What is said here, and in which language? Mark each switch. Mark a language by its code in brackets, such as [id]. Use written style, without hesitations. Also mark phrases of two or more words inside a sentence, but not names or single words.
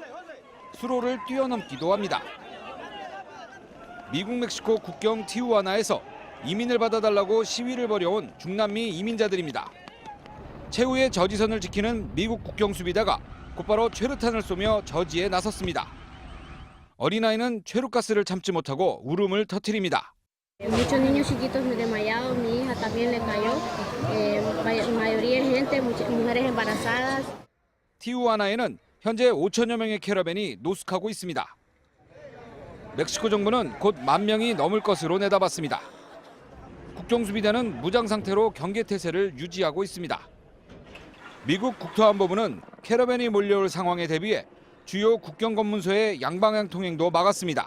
[ko] 수로를 뛰어넘기도 합니다. 미국 멕시코 국경 티후아나에서 이민을 받아달라고 시위를 벌여온 중남미 이민자들입니다. 최후의 저지선을 지키는 미국 국경 수비대가 곧바로 최루탄을 쏘며 저지에 나섰습니다. 어린아이는 최루가스를 참지 못하고 울음을 터뜨립니다. [es] Muchos niños chiquitos desmayados, mi hija también le cayó, mayoría de gente, mujeres embarazadas. [ko] 티후아나에는 현재 5천여 명의 캐러밴이 노숙하고 있습니다. 멕시코 정부는 곧 10,000명이 넘을 것으로 내다봤습니다. 국경수비대는 무장 상태로 경계태세를 유지하고 있습니다. 미국 국토안보부는 캐러밴이 몰려올 상황에 대비해 주요 국경 검문소의 양방향 통행도 막았습니다.